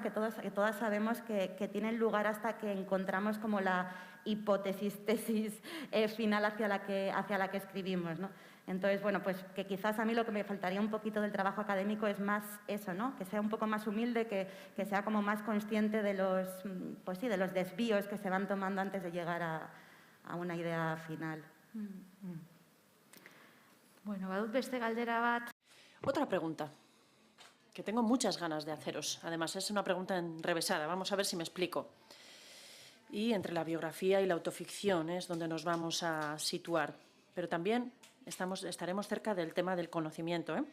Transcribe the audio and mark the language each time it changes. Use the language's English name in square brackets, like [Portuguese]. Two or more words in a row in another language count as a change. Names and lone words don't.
[Spanish] que todas sabemos que tienen lugar hasta que encontramos como la hipótesis, tesis final hacia la que escribimos, ¿no? Entonces, bueno, pues que quizás a mí lo que me faltaría un poquito del trabajo académico es más eso, ¿no? Que sea un poco más humilde, que sea como más consciente de pues sí, de los desvíos que se van tomando antes de llegar a una idea final. [Basque] Bueno, badut beste galdera bat. [Spanish] Otra pregunta que tengo muchas ganas de haceros. Además, es una pregunta enrevesada. Vamos a ver si me explico. Y entre la biografía y la autoficción es donde nos vamos a situar. Pero también estaremos cerca del tema del conocimiento, ¿eh?